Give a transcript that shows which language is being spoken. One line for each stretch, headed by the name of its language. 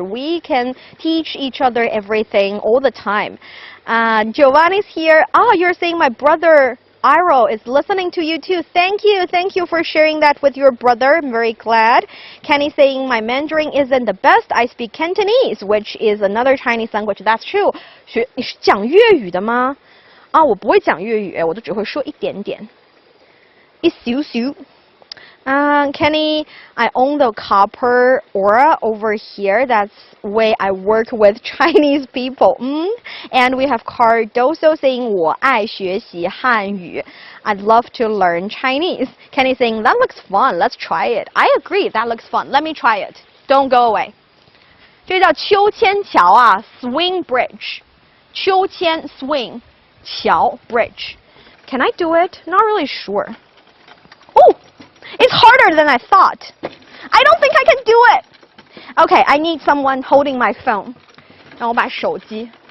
English: We can teach each other everything all the time. Giovanni's here. Oh, you're saying my brother Iro is listening to you too. Thank you for sharing that with your brother. I'm very glad. Kenny saying my Mandarin isn't the best. I speak Cantonese, which is another Chinese language. That's true.
Chinese: 你是讲粤语的吗？啊，我不会讲粤语，我都只会说一点点，一小小。
English: Kenny, I own the copper aura over here. That's way I work with Chinese people. And we have Cardoso saying
Chinese: 我爱学习汉语.
English: I'd love to learn Chinese. Kenny saying that looks fun. Let's try it. I agree. That looks fun. Let me try it. Don't go away.
Chinese: 这叫秋千桥啊 ，
English: swing bridge. 秋千 swing 桥 bridge. Can I do it? Not really sure. Oh! It's harder than I thought. I don't think I can do it. Okay, I need someone holding my phone.
Chinese: 让我把手机.